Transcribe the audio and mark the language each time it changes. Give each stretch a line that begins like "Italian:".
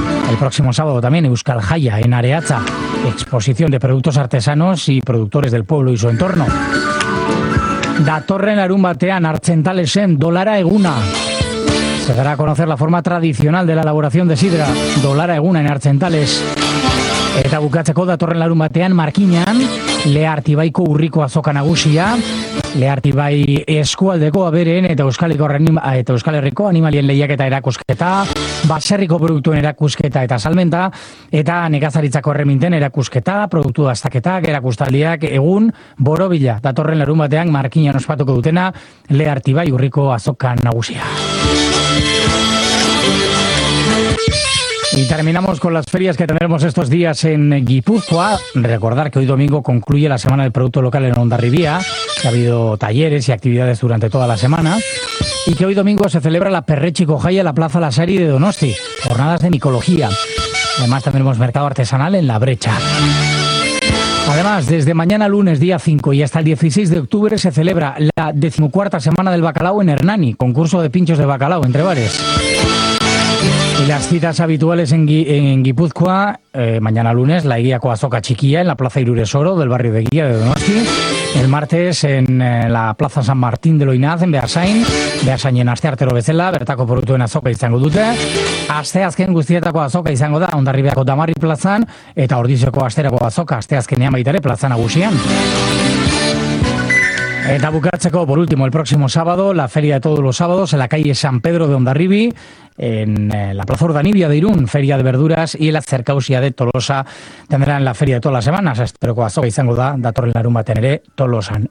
Spanish: El próximo sábado también Euskal Jaia en Areatza, exposición de productos artesanos y productores del pueblo y su entorno.
Basque: Datorren larunbatean Artzentalesen Dolara Eguna.
Spanish: Se dará a conocer la forma tradicional de la elaboración de sidra, Dolara Eguna en Artzentales.
Basque: Eta bukatzeko datorren larun batean Markinan, Leartibaiko urriko azoka nagusia, Leartibai eskualdeko abereen eta Euskal Herriko animalien lehiaketa erakusketa, baserriko produktuen erakusketa eta salmenta, eta nekazaritzako erreminten erakusketa, produktu dastaketak, erakustaldiak, egun borobila datorren larun batean Markinan ospatuko dutena, Leartibai urriko azoka nagusia.
Spanish: Y terminamos con las ferias que tendremos estos días en Guipúzcoa. Recordar que hoy domingo concluye la Semana del Producto Local en Hondarribia, que ha habido talleres y actividades durante toda la semana, y que hoy domingo se celebra la Perretxiko Jaia en la Plaza La Serie de Donosti, jornadas de micología. Además tendremos mercado artesanal en La Brecha. Además, desde mañana lunes día 5 y hasta el 16 de octubre se celebra la 14ª Semana del Bacalao en Hernani, concurso de pinchos de bacalao entre bares. Y las citas habituales en Guipúzcoa, mañana lunes, la Eguiako Azoka Txikia en la Plaza Iruresoro del barrio de Guía de Donosti. El martes en la Plaza San Martín de Loinaz en Beasain.
Basque: Beasainen asteartero bezala, bertako produktuen azoka izango dute. Asteazken guztietako azoka izango da, Hondarribiako Damarri plazan, eta Ordizioko asterako azoka asteazkenean baita ere plaza nagusian. Eta bukatzeko,
Spanish: por último, el próximo sábado, la Feria de Todos los Sábados en la calle San Pedro de Hondarribi, en la Plaza Urdanibia de Irún, Feria de Verduras, y en la Cercausia de Tolosa tendrán la Feria de todas las semanas.
Basque: Esteroko azoka izango da, datorren larunbatean ere, Tolosan.